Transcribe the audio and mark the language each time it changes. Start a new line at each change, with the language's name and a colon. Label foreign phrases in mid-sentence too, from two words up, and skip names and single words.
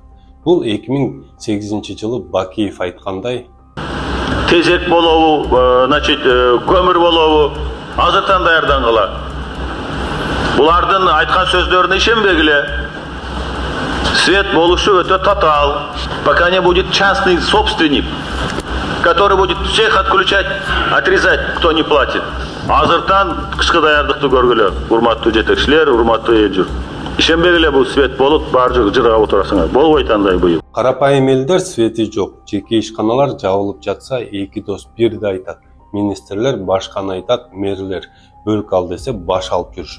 Kyrgyz: Бул 2008 жылы Бакиев айткандай, тезек болобу, значит, көмүр болобу азыртан даярдангыла. Булардын айткан сөздөрүнө ишенбегиле. Свет болушу өтө татаал.
Russian: Пока не будет частный собственник, который будет всех отключать, отрезать, кто не платит.
Kyrgyz: Азыртан кышкы даярдыкты көргүлө, урматтуу жетекчилер, урматтуу эл журт. Ишенбегиле бул свет болуп, бар жырга отурасыңар. Болбойт андай быйыл. карапайым элдер свети жок, жеке ишканалар жабылып жатса, эки дос бирди айтат. Министрлер башканы айтат, мэрлер бөлүк ал десе баш алып жүрүшөт.